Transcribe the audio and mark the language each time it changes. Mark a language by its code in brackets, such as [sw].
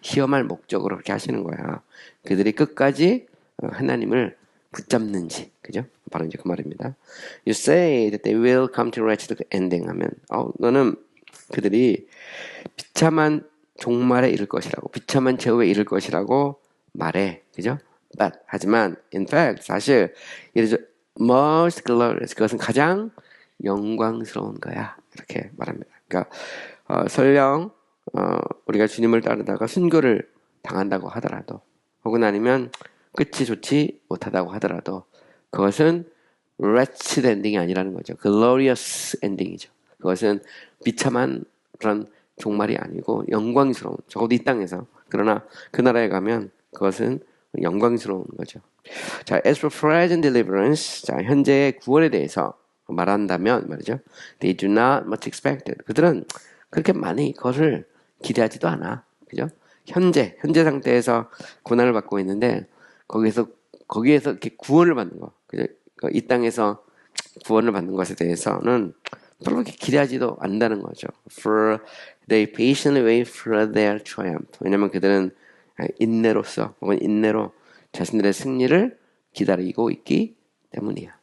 [ko] 시험할 목적으로 그렇게 하시는 거야. 그들이 끝까지 하나님을 붙잡는지, 그죠? 바로 이제 그 말입니다. [en] You say that they will come to wretched ending [ko] 하면, 너는 그들이 비참한 종말에 이를 것이라고, 비참한 최후에 이를 것이라고 말해, 그죠? [en] But [ko] 하지만, [en] in fact, [ko] 사실 [en] it is most glorious. [ko] 그것은 가장 영광스러운 거야. 이렇게 말합니다. 그러니까 설령 우리가 주님을 따르다가 순교를 당한다고 하더라도 혹은 아니면 끝이 좋지 못하다고 하더라도 그것은 [en] wretched ending [ko] 이 아니라는 거죠. [en] glorious ending이죠. [ko] 그것은 비참한 그런 종말이 아니고 영광스러운, 적어도 이 땅에서, 그러나 그 나라에 가면 그것은 영광스러운 거죠. 자, [en] as for present deliverance, [ko] 자, 현재의 구원에 대해서 말한다면 말이죠. [en] They do not much expected. [ko] 그들은 그렇게 많이 그것을 기대하지도 않아. 그죠? 현재 상태에서 고난을 받고 있는데 거기에서 이렇게 구원을 받는 거. 그죠? 이 땅에서 구원을 받는 것에 대해서는 별로 그렇게 기대하지도 않는다는 거죠. [en] For they patiently wait for their triumph. [ko] 왜냐면 그들은 인내로서 혹은 인내로 자신들의 승리를 기다리고 있기 때문이야.